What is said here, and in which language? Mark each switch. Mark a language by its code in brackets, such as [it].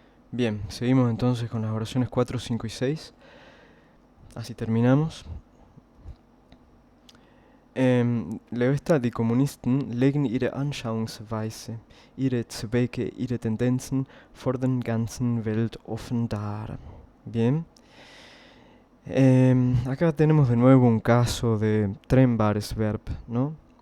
[es] Bien, seguimos entonces con las oraciones 4, 5 y 6. Así terminamos. Leo esta: [de] Die Kommunisten legen ihre Anschauungsweise, ihre Zwecke, ihre Tendenzen vor der ganzen Welt offen dar. [es] Bien. Acá tenemos de nuevo un caso de Trennbares-Verb, ¿no?